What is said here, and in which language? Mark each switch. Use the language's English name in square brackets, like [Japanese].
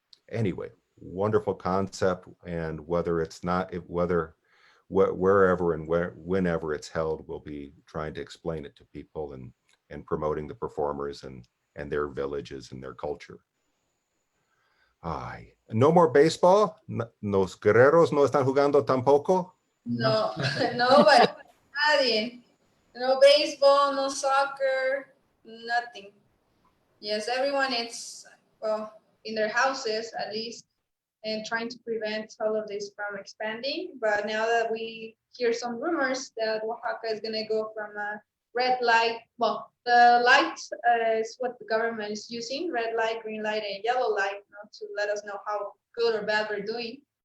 [English] Anyway, wonderful concept. And wherever and whenever it's held, we'll be trying to explain it to people and promoting the performers and their villages and their culture. No more baseball. [Spanish] Los guerreros no están jugando tampoco. [English] No, nobody, nadie. No baseball, no soccer, nothing. Yes, everyone is, well, in their houses at least, and trying to prevent all of this from expanding. But now that we hear some rumors that Oaxaca is going to go from a red light, well, the light is what the government is using, red light, green light, and yellow light, to let us know how good or bad we're doing.